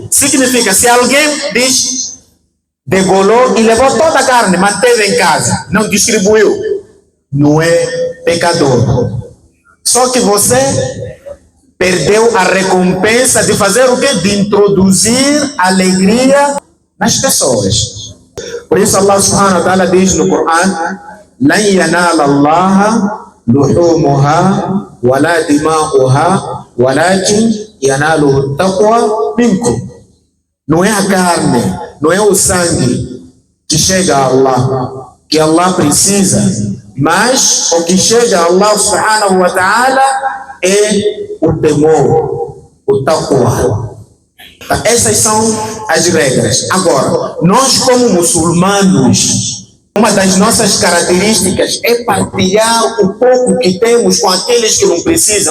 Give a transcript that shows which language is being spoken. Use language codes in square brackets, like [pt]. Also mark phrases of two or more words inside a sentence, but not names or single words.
[pt] Significa, se alguém diz, degolou e levou toda a carne, manteve em casa, não distribuiu, não é pecador. Só que você perdeu a recompensa de fazer o quê? De introduzir alegria nas pessoas. Por isso Allah [ar] سبحانه وتعالى [pt] diz no Coran: [ar] "لن ينال الله لحومها ولا دماؤها ولكن يناله تقوى منكم." [pt] Não é a carne, não é o sangue que chega a Allah, que Allah precisa, mas o que chega a Allah [ar] سبحانه وتعالى [pt] é o temor, o taqwa. Essas são as regras. Agora, nós como muçulmanos, uma das nossas características é partilhar o pouco que temos com aqueles que não precisam.